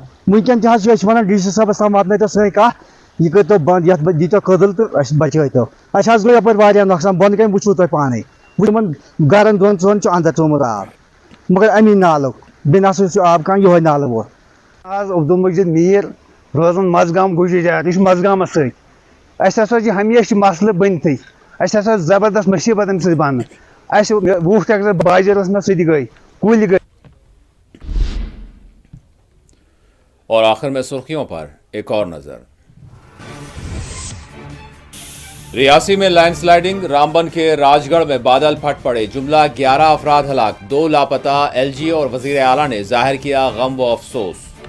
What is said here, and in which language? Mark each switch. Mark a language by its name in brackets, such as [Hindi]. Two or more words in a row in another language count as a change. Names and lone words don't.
[Kashmiri] وٕنکیٚن تہِ حظ چھِ أسۍ ونان ڈی سی صٲبس تام واتنٲیتو سٲنۍ کتھ یہِ کٔرۍتو بنٛد یتھ دِیٖتو کٔدٕل تہٕ اَسہِ بچٲیتو اَسہِ حظ گوٚو یپٲرۍ واریاہ نۄقصان بۄنہٕ کَنۍ وٕچھوٕ تۄہہِ پانے یِمن گرن دۄن ژۄن چھُ اندر ژومُت آب مگر امی نالُک بیٚیہِ نہ سا چھُ آب کانٛہہ یِہوے نالہٕ ووت آز عبدالمجیٖد میٖر روزان مزگام گُجر جات یہِ چھُ مزگامس سۭتۍ اَسہِ ہسا چھِ ہمیشہِ مسلہٕ بٔنتھٕے اَسہِ ہسا زبردست مُصیٖبت اَمہِ سۭتۍ بنان اَسہِ وُہ ٹریکٹر باجر ٲس مےٚ سُہ تہِ گٔے کُلۍ گٔے [Urdu] اور آخر میں سرخیوں پر ایک اور نظر ریاسی میں لینڈ سلائیڈنگ رامبن کے راج گڑھ میں بادل پھٹ پڑے جملہ 11 افراد ہلاک 2 لاپتہ ایل جی اور وزیر اعلیٰ نے ظاہر کیا غم و افسوس